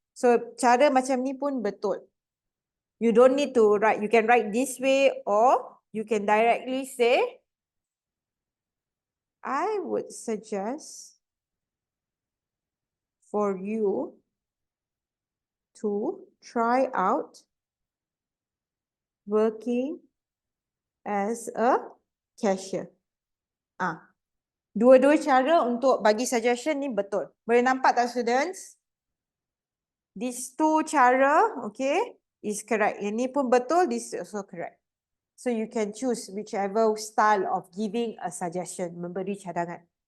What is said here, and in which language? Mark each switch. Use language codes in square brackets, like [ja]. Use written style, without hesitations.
[en] So, [ms] cara macam ni pun betul. [en] You don't need to write, you can write this way or you can directly say, I would suggest for you to try out working as a cashier. [ms] Dua-dua cara untuk bagi suggestion ni betul. Boleh nampak tak, students? [en] These two cara, okay, is correct. [ms] Yang ni pun betul, [en] this is also correct. So you can choose whichever style of giving a suggestion, [ms] memberi cadangan.